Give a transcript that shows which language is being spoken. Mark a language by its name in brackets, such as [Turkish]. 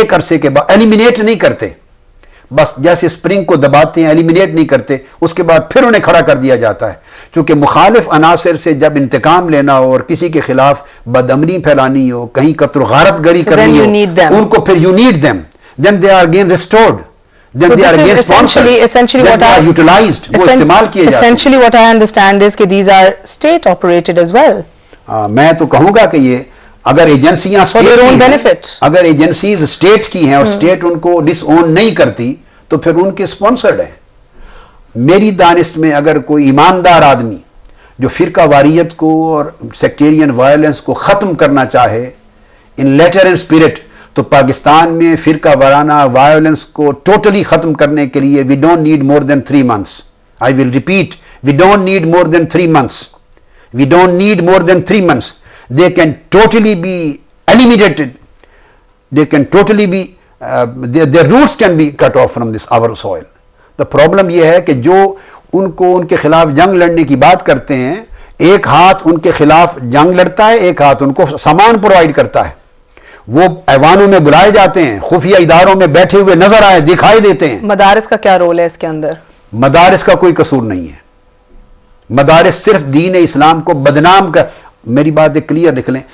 [Urdu] ایک عرصے کے بعد ایلیمینیٹ نہیں کرتے, بس جیسے اسپرنگ کو دباتے ہیں ایلیمینیٹ نہیں کرتے, اس کے بعد پھر انہیں کھڑا کر دیا جاتا ہے. چونکہ مخالف عناصر سے جب انتقام لینا ہو اور کسی کے خلاف بدامنی پھیلانی ہو, کہیں قتل و غارت گری کرنی ہو, ان کو پھر [English] you need them, then they are again restored, then they are again sponsored, then they are utilized, [Urdu] وہ استعمال کیے جاتے ہیں. [English] Essentially what I understand is [Urdu] کہ [English] these are state operated as well. [Urdu] میں تو کہوں گا کہ یہ اگر ایجنسیاں اگر ایجنسیز اسٹیٹ کی ہیں اور اسٹیٹ ان کو ڈس اون نہیں کرتی تو پھر ان کے سپانسرڈ ہیں. میری دانست میں اگر کوئی ایماندار آدمی جو فرقہ واریت کو اور سیکٹیرین وائلنس کو ختم کرنا چاہے [English] in letter and spirit, [Urdu] تو پاکستان میں فرقہ وارانہ وائلنس کو ٹوٹلی ختم کرنے کے لیے [English] We don't need more than 3 months. I will repeat, we don't need more than 3 months. We don't need more than 3 months. They can totally be eliminated. They can totally be, their roots can be cut off from this our soil. The problem [Urdu] یہ ہے کہ جو ان کے خلاف جنگ لڑنے کی بات کرتے ہیں, ایک ہاتھ ان کے خلاف جنگ لڑتا ہے، ایک ہاتھ ان کو سامان پرووائڈ کرتا ہے. وہ ایوانوں میں بلائے جاتے ہیں، خفیہ اداروں میں بیٹھے ہوئے نظر آئے، دکھائی دیتے ہیں. مدارس کا کیا رول ہے اس کے اندر؟ مدارس کا کوئی قصور نہیں ہے. مدارس صرف دین اسلام کو بدنام کر، میری بات ایک کلیئر لکھ لیں.